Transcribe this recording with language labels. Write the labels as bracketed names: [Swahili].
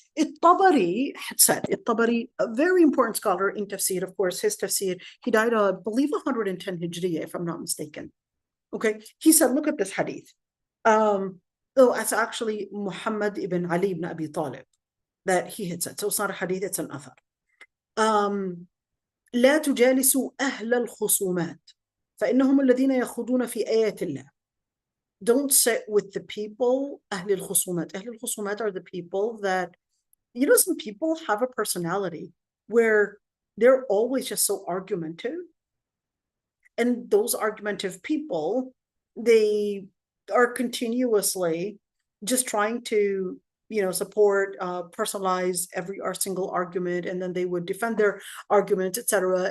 [English] الطبري had said, الطبري, a very important scholar in Tafseer, of course, his Tafseer, he died, I believe, 110 Hijriya, if I'm not mistaken. Okay, he said, look at this hadith. It's actually Muhammad ibn Ali ibn Abi Talib that he had said. So it's not a hadith, it's an athar. [Arabic] لا تجالسوا أهل الخصومات فإنهم الذين يخوضون في آيات الله. [English] Don't sit with the people, أهل الخصومات. أهل الخصومات are the people that, you know, some people have a personality where they're always just so argumentative. And those argumentative people, they are continuously just trying to, you know, support, personalize every single argument, and then they would defend their arguments, etc.